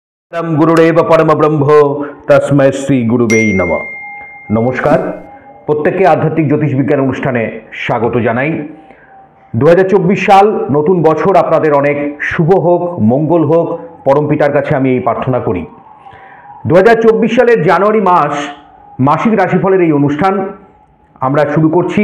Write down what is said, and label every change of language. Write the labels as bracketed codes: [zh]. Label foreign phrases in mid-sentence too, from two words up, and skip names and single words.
[sa] परम गुरुदेव परम ब्रह्म तस्मै श्री गुरुवे नमः। [bn] নমস্কার, প্রত্যেককে আধ্যাত্মিক জ্যোতিষ বিজ্ঞান অনুষ্ঠানে স্বাগত জানাই। 2024 সাল নতুন বছর আপনাদের অনেক শুভ হোক, মঙ্গল হোক, পরম পিতার কাছে আমি এই প্রার্থনা করি। 2024 সালের জানুয়ারি মাস মাসিক রাশিফলের এই অনুষ্ঠান আমরা শুরু করছি।